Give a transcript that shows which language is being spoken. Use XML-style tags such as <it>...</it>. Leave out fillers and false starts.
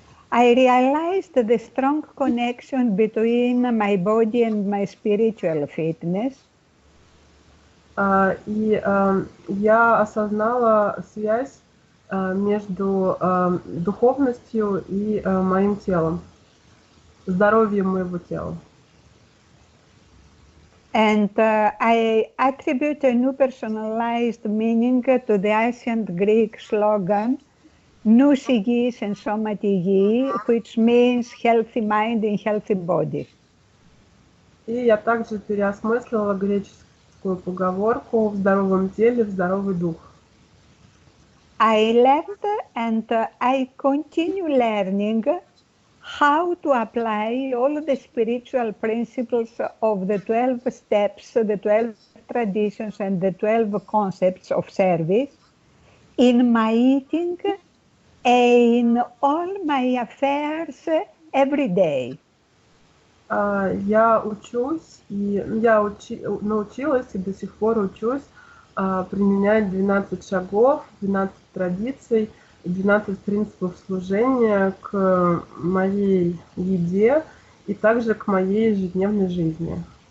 <en>I realized the strong connection between my body and my spiritual fitness.</en> <ru>И я осознала связь между духовностью и моим телом, здоровьем моего тела.</ru> <en>And I attribute a new personalized meaning to the ancient Greek slogan,</en> <el>nous υγιείς εν σώματι υγιή,</el> <en>which means healthy mind and healthy body.</en> <ru>И я также переосмыслила греческую поговорку «в здоровом теле, в здоровый дух».</ru> <en>I learned and I continue learning how to apply all the spiritual principles of the 12 steps, the 12 traditions, and the 12 concepts of service in my eating, in all my affairs every day.</en> <ru>Я учусь, и я научилась и до сих пор учусь применять 12 шагов, 12 традиций, 12 принципов служения к моей еде и также к моей ежедневной жизни.</ru>